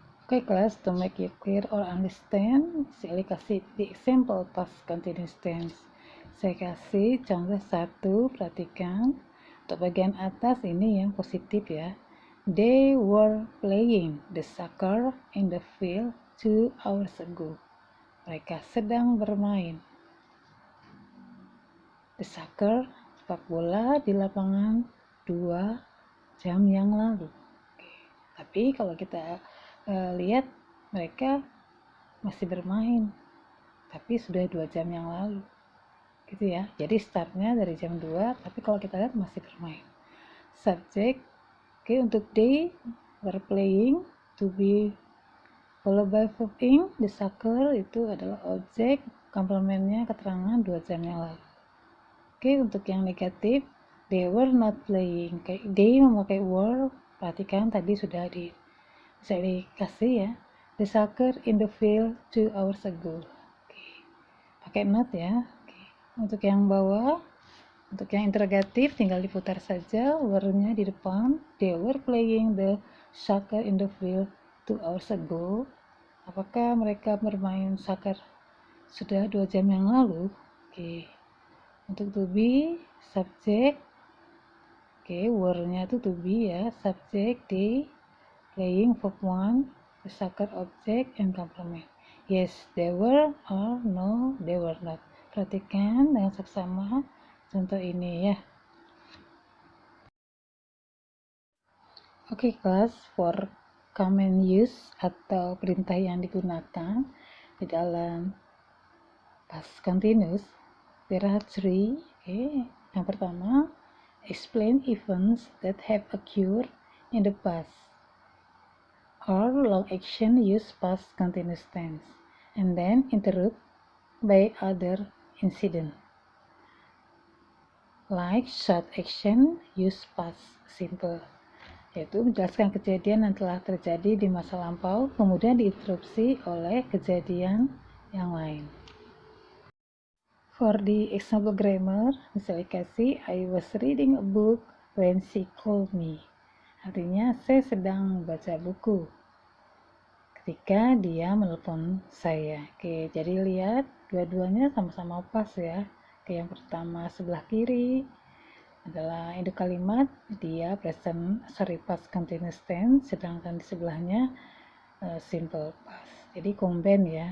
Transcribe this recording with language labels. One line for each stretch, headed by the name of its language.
Indonesian: Oke, kelas,
English: to make it clear or understand,
Indonesian: saya kasih
English: the example past continuous tense.
Indonesian: Saya kasih contoh 1, perhatikan. Untuk bagian atas ini yang positif ya.
English: They were playing the soccer in the field 2 hours ago.
Indonesian: Mereka sedang bermain
English: the soccer,
Indonesian: sepak bola, di lapangan 2 jam yang lalu. Oke. Tapi kalau kita lihat mereka masih bermain, tapi sudah 2 jam yang lalu. Gitu ya. Jadi startnya dari jam 2, tapi kalau kita lihat masih bermain.
English: Subject, oke, untuk they were playing, to be followed by verb ing, the soccer
Indonesian: itu adalah objek, komplemennya keterangan 2 jam yang lalu. Oke, untuk yang negatif,
English: they were not playing.
Indonesian: They memakai were, perhatikan tadi sudah bisa dikasih ya.
English: The soccer in the field 2 hours ago.
Indonesian: Oke, pakai not ya. Oke. Untuk yang bawah, untuk yang interrogatif tinggal diputar saja were-nya di depan.
English: They were playing the soccer in the field 2 hours ago.
Indonesian: Apakah mereka bermain soccer sudah 2 jam yang lalu? Oke.
English: Untuk to be, subject, oke, were-nya itu to be ya, subject, they, playing, verb 1, the soccer, object, and complement. Yes, they were, or no, they were not.
Indonesian: Perhatikan dengan seksama contoh ini ya. Oke, kelas,
English: for command use
Indonesian: atau perintah yang digunakan di dalam
English: past continuous, there are 3.
Indonesian: Oke, yang pertama,
English: explain events that have occurred in the past, or long action use past continuous tense, and then interrupt by other incident. Like short action use past simple,
Indonesian: yaitu menjelaskan kejadian yang telah terjadi di masa lampau kemudian diinterupsi oleh kejadian yang lain.
English: For the example grammar,
Indonesian: misalnya kasih
English: I was reading a book when she called me.
Indonesian: Artinya saya sedang membaca buku ketika dia menelpon saya. Oke, jadi lihat dua-duanya sama-sama pas ya. Oke, yang pertama sebelah kiri adalah induk kalimat, dia past continuous tense, sedangkan di sebelahnya simple past. Jadi combine ya.